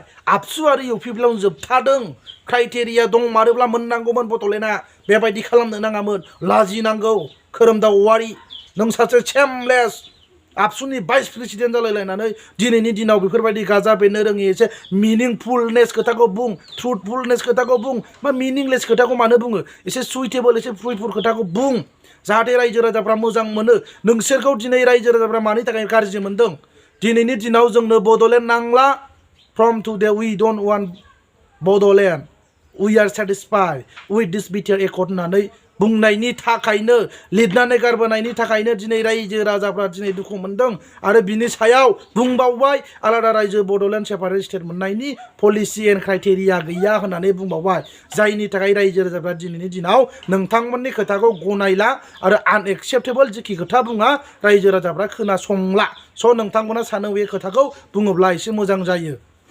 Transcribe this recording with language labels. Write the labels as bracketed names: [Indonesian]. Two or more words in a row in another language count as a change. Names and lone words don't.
[Bodo] आबसु आरो इउपिपिएलआव जोबथादों क्राइटेरिया दंमारोब्ला मोननांगौमोन बड'लेण्डआ बेबायदि खालामनो नाङामोन लाजिनांगौ खोरोमदाव औवारि नों सासे सेमलेस आबसुनि [English] vice president [Bodo] जालायलायनानै दिनैनि दिनाव बेफोरबायदि गाजा बेरनो रोङि एसे मिनिंफुलनेस खोथाखौ बुं ट्रुथफुलनेस खोथाखौ बुं मा मिनिंलेस खोथाखौ मानो बुङो एसे सुइटेबल एसे फ्रुइटफुल खोथाखौ बुं जाहाथे रायजो राजाफ्रा मोजां मोनो नोंसोरखौ दिनै रायजो राजाफ्रा मानि थाखाय गाज्रि मोनदों दिनैनि दिनाव जोंनो बड'लेण्ड नांला [English] from today we don't want Bodoland we are satisfied with this [Bodo] बिटिआर एकर्ड होननानै बुंनायनि थाखायनो लिरनानै गारबोनायनि थाखायनो दिनै रायजो राजाफ्रा दिनै दुखु मोनदों आरो बिनि सायाव बुंबावबाय आलादा रायजो बड'लेण्ड [English] separate state [Bodo] मोननायनि [English] policy and criteria [Bodo] गैया होननानै बुंबावबाय जायनि थाखाय रायजो राजाफ्रा दिनैनि दिनाव नोंथांमोननि खोथाखौ गनायला आरो आनएक्सेप्टेबल जेखि खोथा बुङा रायजो राजाफ्रा खोनासंला स' नोंथांमोना सानो बे खोथाखौ बुङोब्ला एसे मोजां जायो